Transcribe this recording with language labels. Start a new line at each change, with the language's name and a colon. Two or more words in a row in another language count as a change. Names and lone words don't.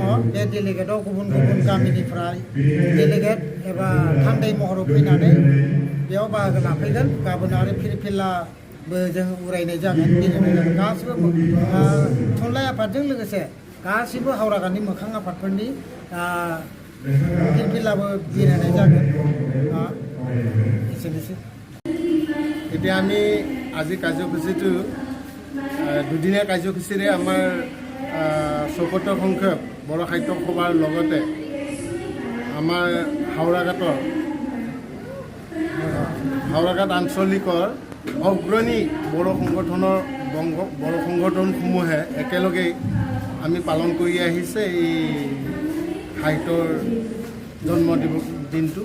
Bodo: बे डेलिगेटआव गुबुन गुबुन गामिनिफ्राय डेलिगेट एबा थान्दै महराव फैनानै बेयाव बाहागो लाफैगोन। गाबोन आरो फिरफिलाबो जों उरायनाय जागोन, गेलेनाय जागोन। गासिबो थुनलाइ आफादजों लोगोसे गासिबो हावराघाटनि मोखां आफादफोरनि फिरफिलाबो बिरायनाय जागोन। एसेनोसै।
Assamese: এতিয়া আমি আজি কাৰ্যসূচীটো দুদিনীয়া কাৰ্যসূচীৰে আমাৰ ৭৪ সংখ্যক বড়ো সাহিত্য সভাৰ লগতে আমাৰ হাওৰাঘাট আঞ্চলিকৰ অগ্ৰণী বড়ো সংগঠনসমূহে একেলগেই আমি পালন কৰি আহিছে এই সাহিত্যৰ জন্ম দিনটো।